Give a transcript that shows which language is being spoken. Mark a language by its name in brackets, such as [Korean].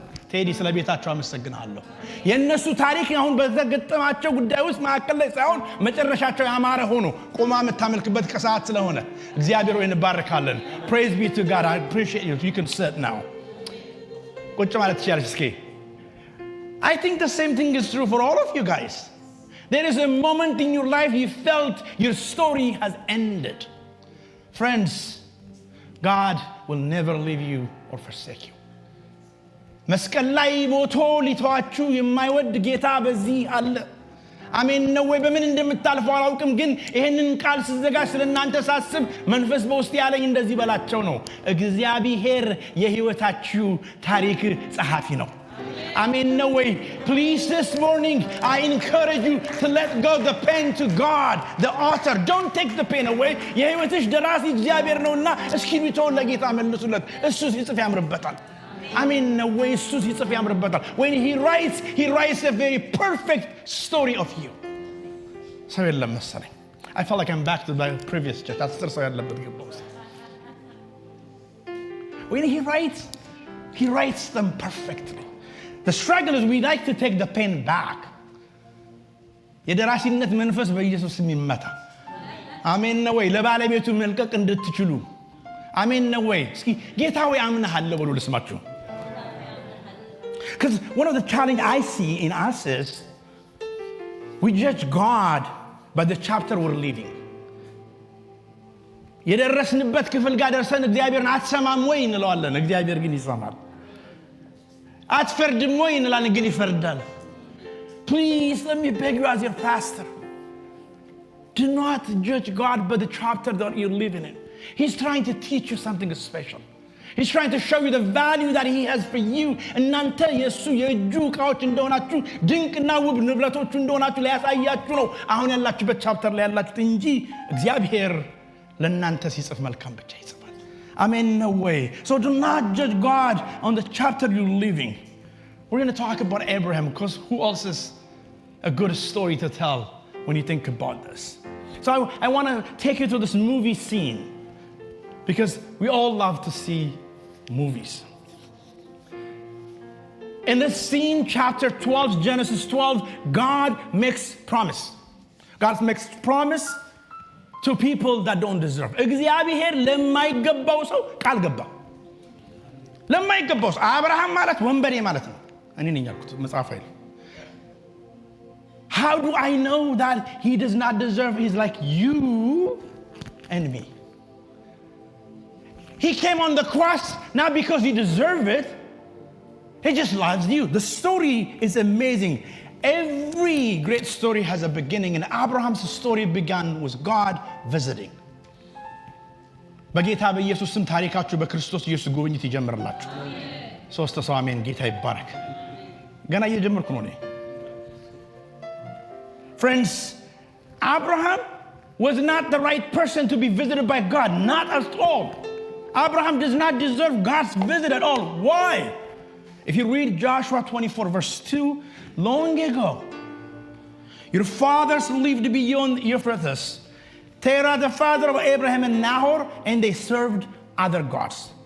[Amharic] ቴዲ ስለ ቤታቸው አመሰግናለሁ። የነሱ ታሪክ አሁን በተገጠማቸው ጉዳይ ውስጥ ማከለ ላይ ሳይሆን መጨረሻቸው ያማረ ሆኖ ቆማ መታመልክበት ከሰዓት ስለሆነ እግዚአብሔር ሆይ እንባረካለን። [English] Praise be to God. I appreciate you. You can sit now. [Amharic] ቁጭ ማለት ይችላል እስኪ። [English] I think the same thing is true for all of you guys. There is a moment in your life you felt your story has ended. Friends, God will never leave you or forsake you. [Amharic] መስቀል ላይ ሞቶ ሊተዋችሁ የማይወድ ጌታ በዚህ አለ። አሜን ነው ወይ? በምን እንደምታልፈው አላውቅም፣ ግን ይሄንን ቃል ስዘጋጅ ስለናንተ ሳስብ መንፈስ በውስጥ ያለኝ እንደዚህ በላቸው ነው። እግዚአብሔር የህይወታችሁ ታሪክ ጸሐፊ ነው። አሜን ነው ወይ? [English] Please this morning I encourage you to let go the pen to God, the author. Don't take the pen away. [Amharic] የህይወትሽ ደራሲ እግዚአብሔር ነውና እስክሪብቶውን ለጌታ መልሱለት። እሱ ሲጽፍ ያምርበታል። አሜን ነው ወይ? እሱ ሲጽፍ ያምርበታል። [English] When he writes a very perfect story of you. [Amharic] ሰው የለም መሰለኝ። [English] I feel like I'm back to my previous church. [Amharic] አስር ሰው ያለበት ገባው። [English] When he writes them perfectly. The struggle is we like to take the pen back. [Amharic] የደራሲነት መንፈስ በኢየሱስ ስም ይመታ። አሜን ነው ወይ? ለባለቤቱ መልቀቅ እንድትችሉ አሜን ነው ወይ? እስኪ ጌታ ሆይ አምናለሁ ብሎ ልስማችሁ። [English] Because one of the challenges I see in us is we judge God by the chapter we're living. [Amharic] የደረስንበት ክፍል ጋር ደርሰን እግዚአብሔርን አትሰማም ወይ እንለዋለን። እግዚአብሔር ግን ይሰማል። አትፈርድም ወይ እንላለን፣ ግን ይፈርዳል። [English] Please let me beg you as your pastor, do not judge God by the chapter that you're living in. He's trying to teach you something special. He's trying to show you the value that he has for you. [Amharic] እናንተ የሱ የእጁ ዕቃዎች እንደሆናችሁ ድንቅና ውብ ንብረቶቹ እንደሆናችሁ ሊያሳያችሁ ነው አሁን ያላችሁበት ቻፕተር ላይ ያላችሁት እንጂ እግዚአብሔር ለእናንተ ሲጽፍ መልካም ብቻ ይጽፋል። አሜን ነው ወይ? [English] So do not judge God on the chapter you're living. We're going to talk about Abraham because who else is a good story to tell when you think about this? So I want to take you to this movie scene because we all love to see movies. In this scene, chapter 12, Genesis 12, God makes promise. God makes promise to people that don't deserve. [Amharic] እግዚአብሔር ለማይገባው ሰው ቃል ገባ። ለማይገባው ሰው አብርሃም ማለት ወንበዴ ማለት ነው። እኔ ነኝ ያልኩት መጽሐፍ አይደል? [English] How do I know that he does not deserve? He's like you and me. He came on the cross not because he deserved it. He just loves you. The story is amazing. Every great story has a beginning, and Abraham's story began with God visiting. [Amharic] በጌታ በኢየሱስ ስም ታሪካችሁ በክርስቶስ ኢየሱስ ጉብኝት ይጀምርላችሁ። ሶስት ሰው አሜን። ጌታ ይባረክ። ገና እየጀመርኩ ነው እኔ። [English] Friends, Abraham was not the right person to be visited by God, not at all. Abraham does not deserve God's visit at all. Why? If you read Joshua 24 verse 2, long ago, your fathers lived beyond Euphrates, Terah the father of Abraham and Nahor, and they served other gods.